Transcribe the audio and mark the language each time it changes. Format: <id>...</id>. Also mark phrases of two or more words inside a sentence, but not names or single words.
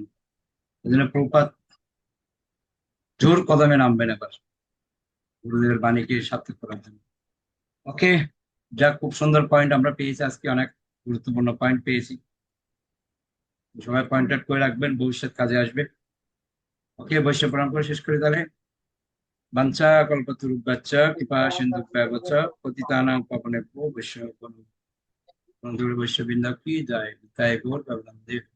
<bn>ওই জন্য প্রভুপাদ জোর কদমে নামবেন এবার গুরুদেবের বাণীকে সার্থক করার জন্য। ওকে, যাক, খুব সুন্দর পয়েন্ট আমরা পেয়েছি আজকে, অনেক গুরুত্বপূর্ণ পয়েন্ট পেয়েছি। সবাই</bn> <en>point out</en> <bn>করে রাখবেন, ভবিষ্যৎ কাজে আসবে। ওকে, বৈশ্য প্রণাম করে শেষ করি তাহলে।</bn> <sa>বাঞ্ছা কল্পতরুভ্যশ্চ কৃপা সিন্ধুভ্যেব চ পতিতানাং পাবনেভ্যো বৈষ্ণব</sa> <bn>বৈষ্ণববৃন্দ কি জয়, নিতাই গৌর প্রেমানন্দে।</bn>